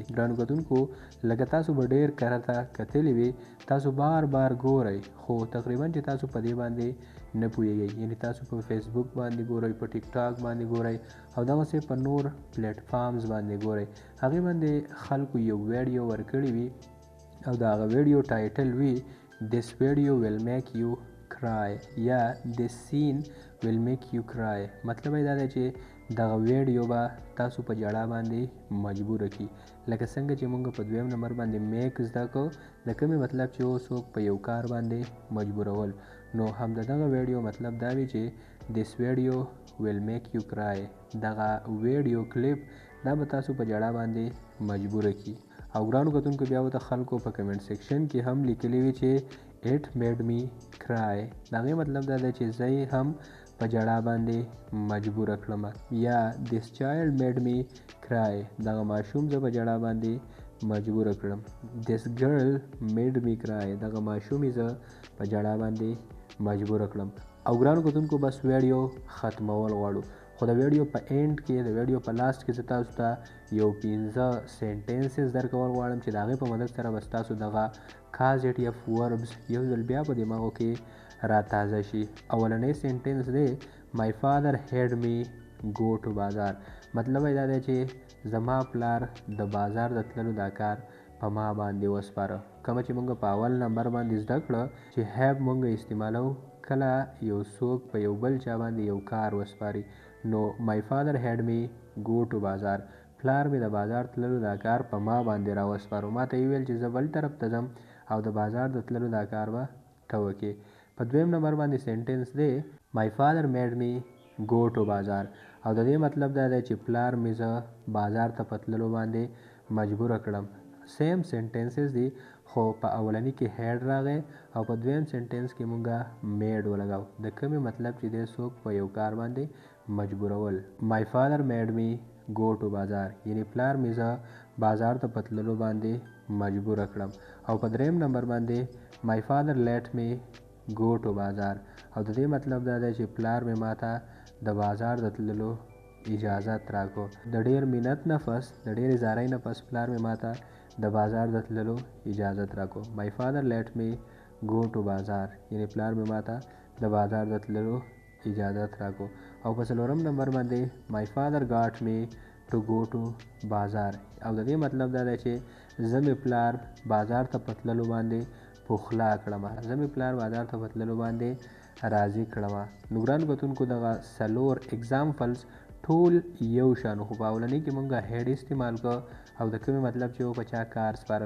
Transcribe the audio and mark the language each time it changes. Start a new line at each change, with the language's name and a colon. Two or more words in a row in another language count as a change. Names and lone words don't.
Pashto: ګرانو کتونکو لکه تاسو به ډېر کرته کتلي وي تاسو بار بار ګورئ خو تقریبا چې تاسو په دې باندې نه پوهیږئ. یعنی تاسو په فیسبوک باندې ګورئ په ټیک ټاک باندې ګورئ او دغسې په نور پلیټ فارمز باندې ګورئ هغې باندې خلکو یو ویډیو ورکړی وي او د هغه ویډیو ټایټل وي
English: this video will make you cry
Pashto: یا
English: this scene will make you cry.
Pashto: مطلب یې دا دی چې دغه ویډیو به تاسو په ژړا باندې مجبوره کړي. لکه څنګه چې موږ په دویم نمبر باندې میک زده کړو د کومې مطلب چې څوک په یو کار باندې مجبورول نو هم د دغه ویډیو مطلب دا وي چې
English: this video will make you cry
Pashto: دغه ویډیو کلیپ دا به تاسو په ژړا باندې مجبوره کړي. او ګرانو کتونکو بیا به د خلکو په
English: comment section
Pashto: کې هم لیکلی وي چې
English: it made me cry
Pashto: د هغې مطلب دا دی چې زه یې هم په ژړا باندې مجبوره کړم یا
English: this child made me cry
Pashto: دغه ماشوم زه په ژړا باندې مجبوره کړم.
English: this girl made me cry
Pashto: دغه ماشوم یې زه په ژړا باندې مجبوره کړم. او ګرانو کتونکو بس ویډیو ختمول غواړو خو د ویډیو په اینډ کې د ویډیو په لاست کې زه تاسو ته یو 15 سینټنسز درکول غواړم چې د هغې په مدد سره به ستاسو دغه
English: causative verbs
Pashto: یو ځل بیا په دماغو کې را تازه شي. اولنی سینټنس دی
English: my father had me go to
Pashto: بازار مطلب یې دا دی چې زما پلار د بازار د تللو دا کار په ما باندې وسپاره. کومه چې موږ په اول نمبر باندې زده کړه چې have موږ استعمالو کله یو څوک په یو بل چا باندې یو کار وسپاري نو
English: my father had me go to
Pashto: بازار پلار مې د بازار تللو دا کار په ما باندې را وسپارو. ما ته یې ویل چې زه بل طرف ته ځم او د بازار د تللو دا کار به ته وکړې. په دویم نمبر باندې سینټنس دی
English: my father made me go to
Pashto: بازار او د دې مطلب دا دی چې پلار مې زه بازار ته په تللو باندې مجبوره کړم.
English: same sentences
Pashto: دي خو په اولني کې هیډ راغی او په دویم سینټنس کې مونږه میډ ولګاو د کومې مطلب چې دی څوک په یو کار باندې مجبورول.
English: my father made me go to
Pashto: بازار یعنی پلار مې زه بازار ته په تللو باندې مجبوره کړم. او په دریم نمبر باندې
English: my father let me go to
Pashto: بازار او د دې مطلب دا دی چې پلار مې ماته د بازار د تللو اجازت راکو. د ډیر منت نه پس د ډیر زارۍ نه پس پلار مې ماته د بازار د تللو اجازت راکو.
English: my father let me go to
Pashto: بازار یعنی پلار مې ماته د بازار د تللو اجازت راکو. او په څلورم نمبر باندې
English: my father got me to go to
Pashto: بازار او د دې مطلب دا دی چې زه مې پلار بازار ته په تللو باندې پخلا کړم زه مې پلار بازار ته په تللو باندې راضي کړم. نو ګرانو کتونکو دغه څلور اگزامپلز ټول یو شان خو په اولنۍ کې مونږ هیډ استعمال کو او د کومې مطلب چې په چا کار سپارل.